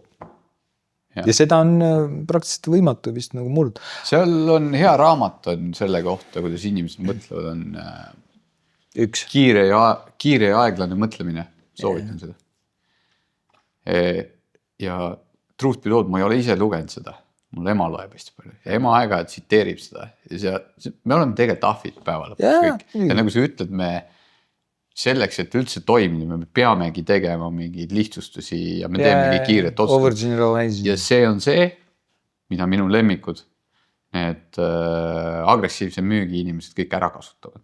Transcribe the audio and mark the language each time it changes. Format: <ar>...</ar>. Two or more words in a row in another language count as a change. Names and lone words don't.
<et>Ja seda on praktiliselt võimatu vist nagu murd. Seal on hea raamat on selle kohta, kuidas inimesed mõtlevad, on üks kiire ja aeglane mõtlemine. Soovitan seda. Ja</et> <en>truth be told,</en> <et>ma ei ole ise lugenud seda. Mul ema loeb hästi palju. Ja ema aeg-ajalt tsiteerib seda. Ja me oleme tegelikult ahvid päeva lõpuks kõik. Ja nagu sa ütled, me selleks, et üldse toimida, me peamegi tegema mingeid lihtsustusi ja me teemegi kiiret otsustus. Ja see on see, mida minu lemmikud, need agressiivse müügi inimesed kõik ära kasutavad.</et>